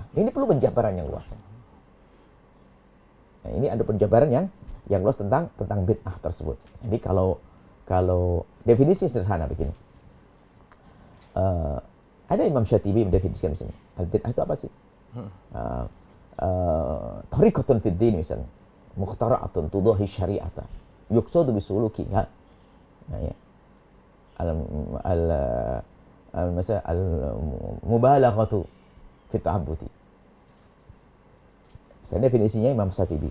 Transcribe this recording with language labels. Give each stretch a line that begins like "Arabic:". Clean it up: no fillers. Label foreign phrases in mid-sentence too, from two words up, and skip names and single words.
Indonesian: Ini perlu penjabaran yang luas. Nah, ini ada penjabaran yang luas tentang bid'ah tersebut. Jadi kalau definisi sederhana begini. Ada Imam Syatibi mendefinisikan di sini. Al-bid'ah itu apa sih?
Arabic: طريقة في الدين misalnya. مخترعة تضاهي الشرعية. يقصد بسلوكها. Nah,
Indonesian: ya.
Arabic: المبالغة في التعبد.
Indonesian: Misalnya definisinya Imam Syatibi.